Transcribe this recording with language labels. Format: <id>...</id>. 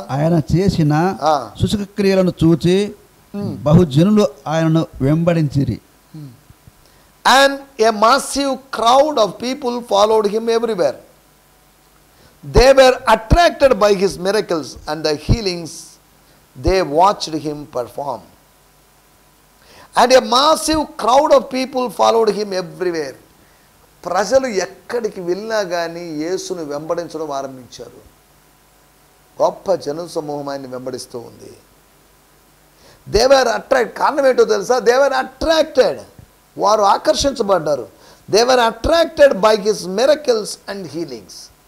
<te>ఆయన చేసిన సూచక క్రియలను చూచి బహుజనులు ఆయనను వెంబడించిరి.</te> <en>And a massive crowd of people followed him everywhere. They were attracted by his miracles and the healings they watched him perform. And a massive crowd of people followed him everywhere.</en> <te>ప్రజలు ఎక్కడికి వెళ్ళినా కానీ యేసును వెంబడించడం ఆరంభించారు. గొప్ప జన సమూహం ఆయన్ని వెంబడిస్తూ ఉంది.</te> <en>They were attract.</en> <te>కారణం ఏంటో తెలుసా?</te> <en>They were attracted.</en> <te>వారు ఆకర్షించబడ్డారు.</te> <en>They were attracted by his miracles and healings.</en>